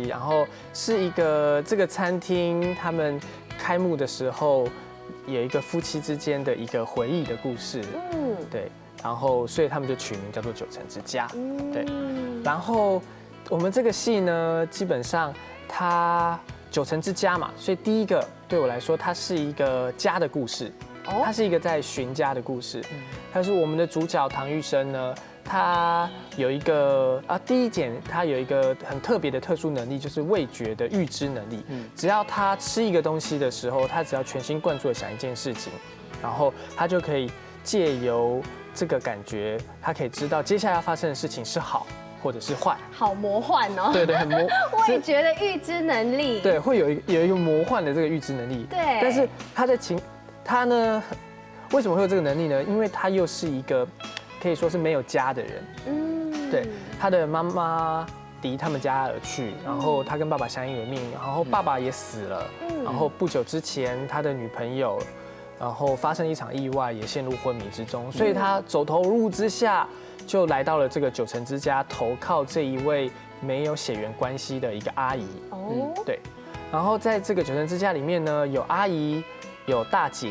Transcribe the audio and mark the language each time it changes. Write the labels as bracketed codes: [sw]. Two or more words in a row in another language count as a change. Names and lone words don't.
[zh] 然後是一個這個餐廳，他們開幕的時候有一個夫妻之間的一個回憶的故事，對。然後所以他們就取名叫做9層之家，對。然後我們這個戲呢，基本上它9層之家嘛，所以第一個對我來說，它是一個家的故事，它是一個在尋家的故事。但是我們的主角唐玉生呢，他有一個第一點，他有一個很特別的特殊能力，就是味覺的預知能力。只要他吃一個東西的時候，他只要全心貫注地想一件事情，然後他就可以借由這個感覺，他可以知道接下來要發生的事情是好或者是壞。好魔幻哦！對，很魔。味覺的預知能力。對，會有一個魔幻的這個預知能力。對。但是他呢，為什麼會有這個能力呢？因為他又是一個可以說是沒有家的人，對，他的媽媽離他們家而去，然後他跟爸爸相依為命，然後爸爸也死了，然後不久之前他的女朋友，然後發生一場意外，也陷入昏迷之中，所以他走投無路之下，就來到了這個9層之家，投靠這一位沒有血緣關係的一個阿姨，對，然後在這個9層之家裡面呢，有阿姨，有大姐。